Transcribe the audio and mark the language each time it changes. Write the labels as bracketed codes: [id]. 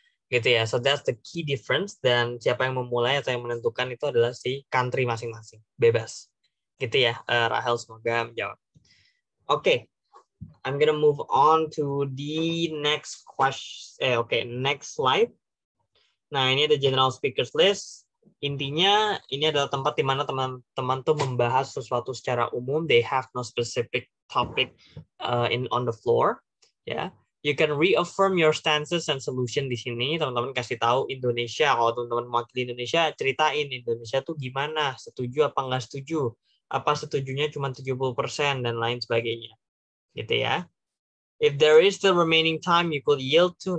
[id] Gitu ya. [en] So that's the key difference, [id] dan siapa yang memulai atau yang menentukan itu adalah si country masing-masing. Bebas. Gitu ya. Rahel semoga menjawab. Oke. [en] I'm gonna move on to the next question. Next slide. [id] Nah, ini ada general speakers list. Intinya ini adalah tempat di mana teman-teman tuh membahas sesuatu secara umum. [en] They have no specific topic on the floor. Ya. You can reaffirm your stances and solution [id] di sini. Teman-teman kasih tahu Indonesia. Kalau teman-teman mewakili Indonesia, ceritain Indonesia tuh gimana, setuju apa nggak setuju, apa setujunya cuma 70% dan lain sebagainya. Gitu ya. [en] If there is still remaining time, you could yield to.